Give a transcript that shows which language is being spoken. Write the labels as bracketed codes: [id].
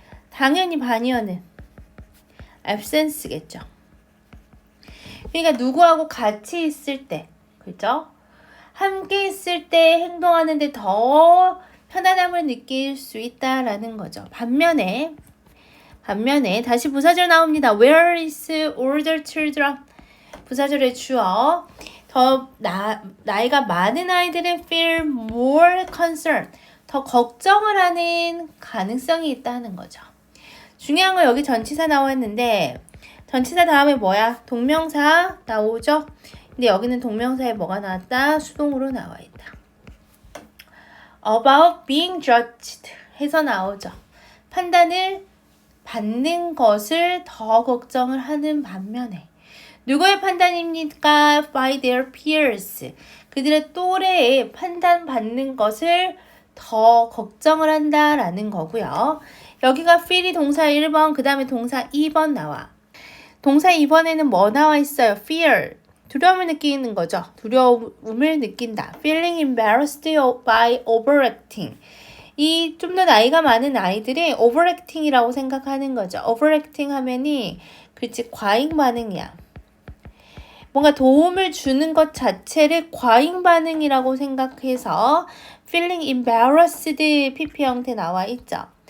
[ko] 당연히 반의어는 absence겠죠. 그러니까 누구하고 같이 있을 때, 그죠? 함께 있을 때 행동하는데 더 편안함을 느낄 수 있다라는 거죠. 반면에 다시 부사절 나옵니다. [en] Where is older children? [ko] 부사절의 주어. 더 나이가 많은 아이들은 [en] feel more concerned. [ko] 더 걱정을 하는 가능성이 있다는 거죠. 중요한 건 여기 전치사 나왔는데 전치사 다음에 뭐야? 동명사 나오죠? 근데 여기는 동명사에 뭐가 나왔다? 수동으로 나와 있다. [en] About being judged [ko] 해서 나오죠. 판단을 받는 것을 더 걱정을 하는 반면에 누구의 판단입니까? [en] By their peers. [ko] 그들의 또래에 판단받는 것을 더 걱정을 한다라는 거고요. 여기가 feel이 동사 1번, 그 다음에 동사 2번 나와. 동사 2번에는 뭐 나와 있어요? fear. 두려움을 느끼는 거죠. 두려움을 느낀다. [en] feeling embarrassed by overacting. [ko] 이 좀 더 나이가 많은 아이들이 overacting이라고 생각하는 거죠. overacting 하면이 그치 과잉 반응이야. 뭔가 도움을 주는 것 자체를 과잉 반응이라고 생각해서 [en] feeling embarrassed [ko] PP 형태 나와 있죠.